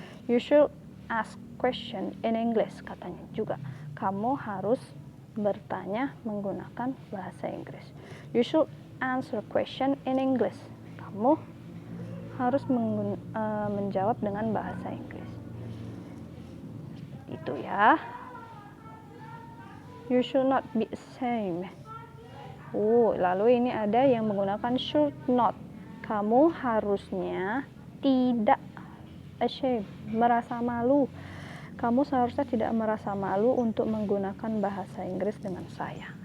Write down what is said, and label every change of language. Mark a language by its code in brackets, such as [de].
[en] You should ask question in English, katanya juga. [id] Kamu harus bertanya menggunakan bahasa Inggris. [en] You should answer question in English. [id] Kamu harus menjawab dengan bahasa Inggris. Itu ya. [en] You should not be ashamed. [id] Lalu ini ada yang menggunakan should not. Kamu harusnya tidak ashamed, merasa malu. Kamu seharusnya tidak merasa malu untuk menggunakan bahasa Inggris dengan saya.